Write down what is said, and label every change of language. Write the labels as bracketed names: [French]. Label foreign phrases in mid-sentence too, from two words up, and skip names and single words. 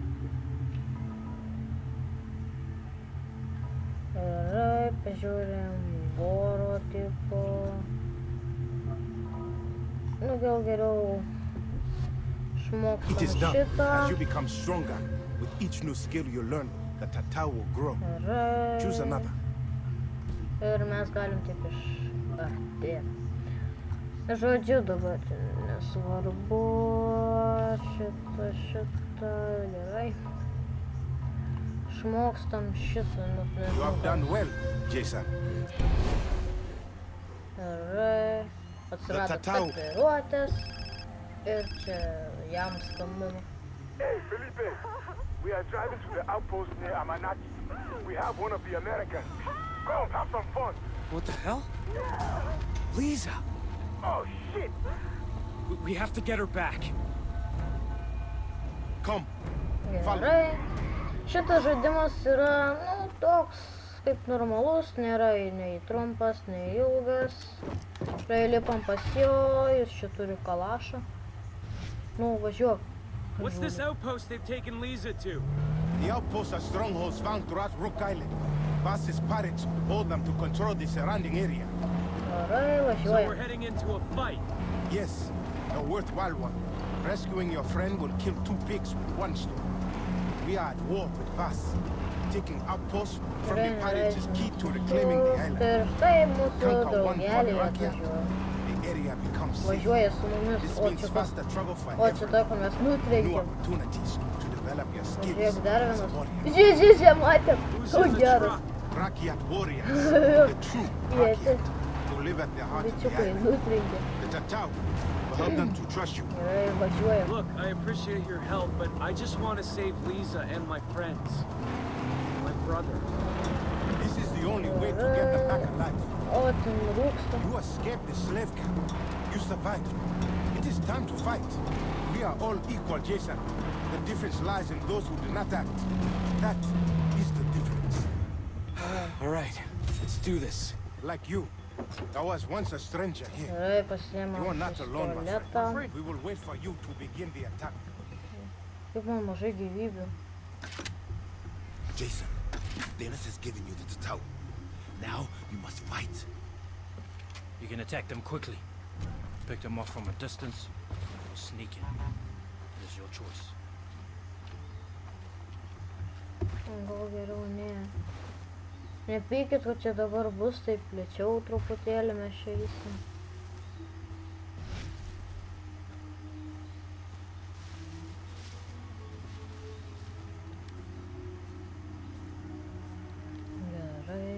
[English] It is done. As you become stronger, with each new skill you learn, the tattoo will grow. Choose another. [Lithuanian] Ir mes galim taip iš arti. Žodžiu, dabar nesvarbu. Šitą, gerai. Šmokstam šitą, nežinau. [English] You have done well, Jason. [Lithuanian] Gerai. Atsirado tatuiruotės. Ir čia jam skambina. [English] Hey, Felipe. We are driving to the outpost near Amanati. We have one of the Americans. Come, have some fun. What the hell? Lisa! Oh, shit! We have to get her back. Come. [Lithuanian] Gerai. Šitas žaidimas yra, toks, kaip normalus, nėra nei trumpas, nei ilgas. Lipam pas jo, jis čia turi kalašą. Nu, važiuok. [English] What's this outpost they've taken Lisa to? The outposts are strongholds found throughout Rook Island. Vas's pirates hold them to control the surrounding area. [Lithuanian] Gerai, [English] So we're [Lithuanian] važiuojam. [English] heading into a fight. Yes, a worthwhile one. Rescuing your friend will kill 2 pigs with 1 stone. We are at war with Vas. Taking outposts from the pirates is key to reclaiming the island. [Lithuanian] Ir štai mūsų [English] Conquer one [Lithuanian] draugelį [English] Polyrakia, [Lithuanian] atvažiuoja. [English] the area becomes safe. [Lithuanian] Važiuoja su mumis, [English] This [Lithuanian] o [English] means [Lithuanian] čia [English] faster travel for [Lithuanian] o čia [English] everyone. [Lithuanian] tako mes [English] New [Lithuanian] nutrenkėm. [English] opportunities to develop your skills [Lithuanian] Žiūrėk, dar [English] as a [Lithuanian] vienas. [English] warrior. [Lithuanian] Žiūrėk, matėm. [English] Who's [Lithuanian] O [English] in the [Lithuanian] geras. [English] truck? Rakiat warriors, the true [Lithuanian] Jie [English] Rakiat, who live at the heart of the [Lithuanian] bičiukai [English] island. [Lithuanian] nutrenkė. [English] The Tatau will help them to trust you. [Lithuanian] Gerai, važiuojam. [English] Look, I appreciate your help, but I just want to save Lisa and my friends. My brother. This is the only way to get them back alive. [Lithuanian] O, ten rūksta. [English] You escaped the slave camp. You survived. It is time to fight. We are all equal, Jason. The difference lies in those who do not act. That is the difference. All right, let's do this. Like you. I was once a stranger here. [Lithuanian] Gerai, [English] You [Lithuanian] pasiėmėm [English] are not alone, my [Lithuanian] pistoletą. [English] friend. We will wait for you to begin the attack. [Lithuanian] Kaip man mažai gyvybių. [English] Jason, Dennis has given you the Tatau. Now you must fight. You can attack them quickly. Pick them off from a distance, or sneak in. It is your choice. [Lithuanian] Gal geriau ne. Nepykit, kad čia dabar bus taip lėčiau truputėlį mes čia eisim. Gerai.